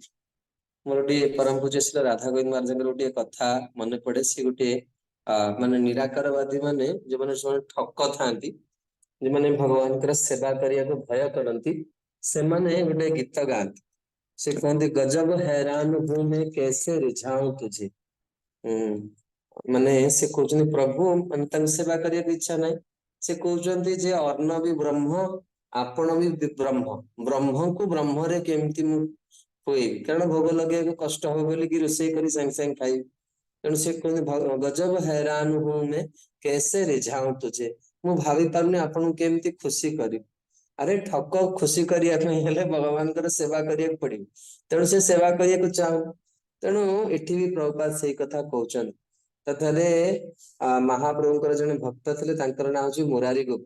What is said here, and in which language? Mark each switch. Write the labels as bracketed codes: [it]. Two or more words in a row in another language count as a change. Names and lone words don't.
[or] ମୋର ଗୋଟିଏ ପରମ ପୂଜ୍ୟ ଶ୍ରୀ ରାଧା ଗୋବିନ୍ଦ ମହାରାଜଙ୍କର ଗୋଟିଏ କଥା ମନେ ପଡେ। ସେ ଗୋଟିଏ ମାନେ ନିରାକାରବାଦୀ ମାନେ ଯୋଉମାନେ ସେମାନେ ଠକ ଥାନ୍ତି, ଯୋଉମାନେ ଭଗବାନଙ୍କର ସେବା କରିବାକୁ ଭୟ କରନ୍ତି, ସେମାନେ ଗୋଟେ ଗୀତ ଗାଆନ୍ତି। ସେ କହନ୍ତି ଗଜବ [hi] हैरान हूं मैं कैसे रिझाऊं तुझे। [or] ମାନେ ସେ କହୁଛନ୍ତି ପ୍ରଭୁ, ମାନେ ତାଙ୍କୁ ସେବା କରିବାକୁ ଇଚ୍ଛା ନାହିଁ। ସେ କହୁଛନ୍ତି ଯେ ଅର୍ଣ୍ଣ ବି ବ୍ରହ୍ମ, ଆପଣ ବି ବ୍ରହ୍ମ, ବ୍ରହ୍ମକୁ ବ୍ରହ୍ମରେ କେମିତି ମୁଁ ହୁଏବି, କାରଣ ଭୋଗ ଲଗେଇବାକୁ କଷ୍ଟ ହବ ବୋଲିକି ରୋଷେଇ କରି ସାଙ୍ଗେ ସାଙ୍ଗେ ଖାଇବି। ତେଣୁ ସେ କୁହନ୍ତି ଗଜବ [hi] हैरान हूं मैं कैसे रिझाऊं तुझे, [or] ମୁଁ ଭାବି ପାରୁନି ଆପଣଙ୍କୁ କେମିତି ଖୁସି କରିବି। ଆରେ ଠକ, ଖୁସି କରିବା ପାଇଁ ହେଲେ ଭଗବାନଙ୍କର ସେବା କରିବାକୁ ପଡିବ, ତେଣୁ ସେ ସେବା କରିବାକୁ ଚାହୁଁ। ତେଣୁ ଏଠି ବି ପ୍ରଭୁପାଦ ସେଇ କଥା କହୁଛନ୍ତି। ତଥାରେ ମହାପ୍ରଭୁଙ୍କର ଜଣେ ଭକ୍ତ ଥିଲେ, ତାଙ୍କର ନାଁ ହଉଛି ମୁରାରୀ ଗୁପ୍ତ।